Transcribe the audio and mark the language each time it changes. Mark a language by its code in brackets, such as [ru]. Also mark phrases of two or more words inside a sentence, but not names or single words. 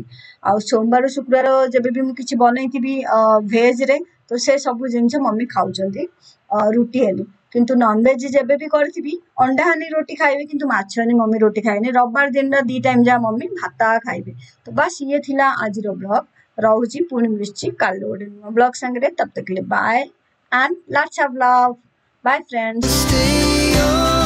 [or] ଆଉ ସୋମବାର ଶୁକ୍ରବାର ଯେବେ ବି ମୁଁ କିଛି ବନେଇଥିବି ଭେଜରେ ତ ସେ ସବୁ ଜିନିଷ ମମି ଖାଉଛନ୍ତି ରୁଟି ହେଲେ। କିନ୍ତୁ ନନଭେଜ ଯେବେ ବି କରିଥିବି ଅଣ୍ଡା ହାନି ରୋଟି ଖାଇବେ, କିନ୍ତୁ ମାଛ ହାନି ମମି ରୋଟି ଖାଇନି। ରବିବାର ଦିନର 2 ଟାଇମ ଯାହା ମମି ଭାତ ଖାଇବେ। ତ ବାସ୍ ଇଏ ଥିଲା ଆଜିର ବ୍ଲଗ। ରହୁଛି ପୁଣି ମିଶୁଛି କାଲି ଗୋଟେ ନୂଆ ବ୍ଲଗ ସାଙ୍ଗରେ। [hi] ତब तक के लिए [en] bye and lots of love. bye friends. Stay on.